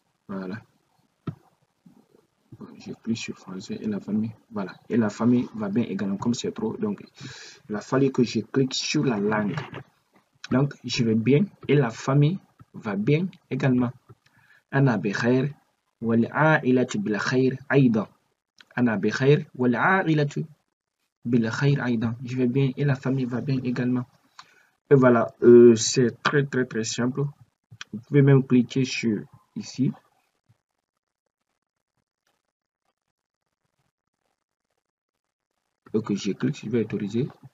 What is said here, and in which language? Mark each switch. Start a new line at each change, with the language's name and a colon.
French: Voilà. J'ai plus sur français et la famille. Voilà. Et la famille va bien également. Comme c'est trop, donc il a fallu que je clique sur la langue. Donc je vais bien et la famille va bien également.
Arabic: أنا بخير والعائلة بالخير أيضا. أنا بخير والعائلة بالخير أيضا.
French: Je vais bien et la famille va bien également. Et voilà, c'est très simple. Vous pouvez même cliquer sur ici. Ok, je clique, je vais autoriser.